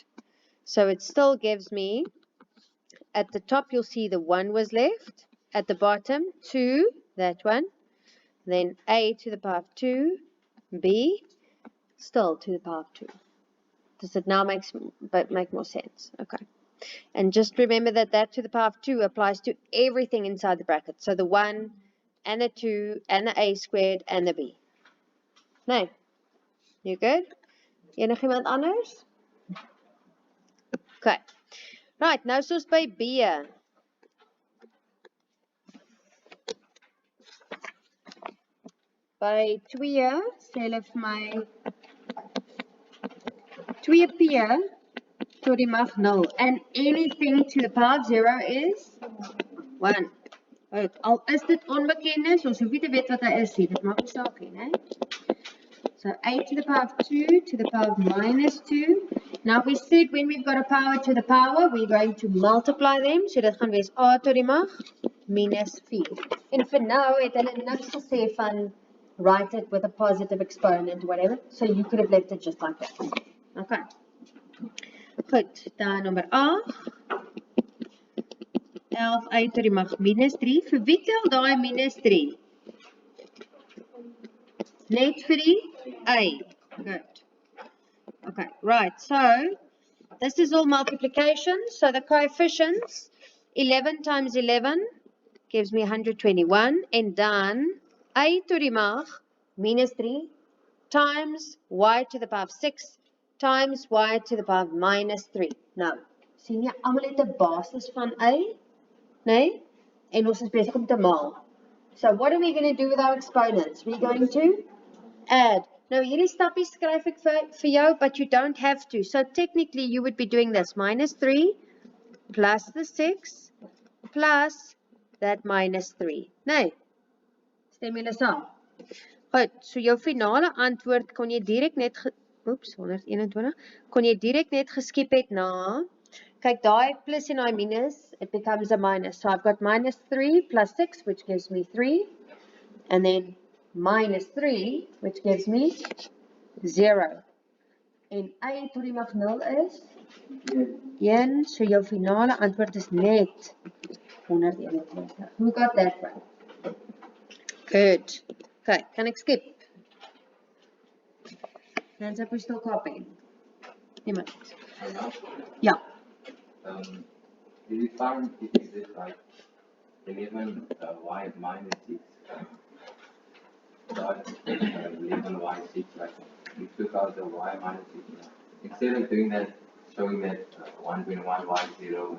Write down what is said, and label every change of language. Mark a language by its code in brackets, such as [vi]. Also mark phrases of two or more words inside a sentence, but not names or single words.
[en] So it still gives me, at the top you'll see the 1 was left, at the bottom 2, that one, then a to the power of 2, b, still to the power of 2. Does it now make more sense? Okay. And just remember that that to the power of 2 applies to everything inside the bracket. So the 1 and the 2 and the a squared and the b. No? You good? [af] Enigiemand anders? [en] Okay. Right, [af] nou soos by B. By 2 sê hulle vir my 2p tot die mag 0. [en] And anything to the power of 0 is 1. [af] Al is dit onbekennis, ons hoef nie te weet wat hy is nie. Dit maak nie saak nie, né? [en] So a to the power of 2 to the power of minus 2. Now we said when we've got a power to the power, we're going to multiply them. [af] So dit gaan wees a tot die mag minus 4. En vir nou het hulle niks gesê van [en] write it with a positive exponent, whatever. So you could have left it just like that. [af] Okay. Goed, dan nummer 8. 11a tot die mag minus 3. Vir wie tel daai minus 3? Net vir die a. [en] Good. Okay, right. So, this is all multiplication. So, the coefficients, 11 times 11 gives me 121. And dan, a to [af] die mag [en] minus 3 times y to the power of 6 times y to the power of minus 3. [af] Nou, sien jy, almal het 'n basis van a, nee? En ons is besig om te maal. [en] So, what are we going to do with our exponents? We're going to add. Now, [af] hierdie stappies skryf ek vir jou, [en] but you don't have to. So, technically, you would be doing this. Minus 3 plus the 6 plus that minus 3. [af] Nee, stem julle saam? Goed, so jou finale antwoord kon jy direk net, 121, kon jy direk net geskep het na, kyk daai plus en daai minus, [en] it becomes a minus. So, I've got minus 3 plus 6, which gives me 3, and then minus 3, which gives me 0. [af] En a tot die mag 0 is 1, so jou finale antwoord is net 121. [en] Who got that one? Good. [af] Okay, kan ek skip? [en] Hands up, we still copying. [af] Niemand. Ja. [en] If you find it is this like 11 y minus 6, 11 y 6, like you took out the y minus 6. Instead of doing that, showing that 1.1 y 0.